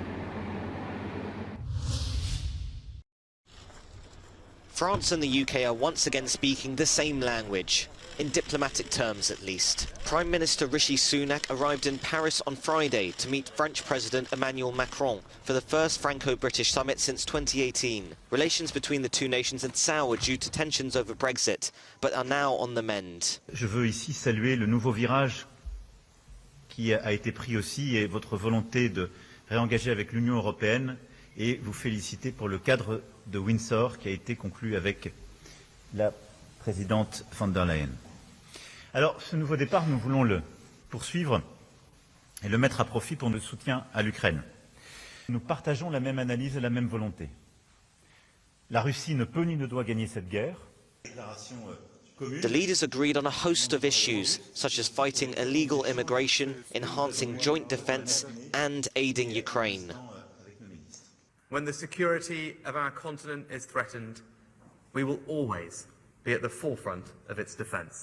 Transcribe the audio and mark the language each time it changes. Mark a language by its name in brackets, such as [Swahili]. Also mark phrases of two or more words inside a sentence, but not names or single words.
[English] France and the UK are once again speaking the same language, in diplomatic terms at least. Prime Minister Rishi Sunak arrived in Paris on Friday to meet French President Emmanuel Macron for the first Franco-British summit since 2018. Relations between the two nations had soured due to tensions over Brexit, but are now on the mend. [French] Je veux ici saluer le nouveau virage qui a été pris aussi et votre volonté de réengager avec l'Union européenne et vous féliciter pour le cadre de Windsor qui a été conclu avec la présidente von der Leyen. Alors, ce nouveau départ, nous voulons le poursuivre et le mettre à profit pour notre soutien à l'Ukraine. Nous partageons la même analyse et la même volonté. La Russie ne peut ni ne doit gagner cette guerre. [English] The leaders agreed on a host of issues, such as fighting illegal immigration, enhancing joint defence and aiding Ukraine. When the security of our continent is threatened, we will always be at the forefront of its defence.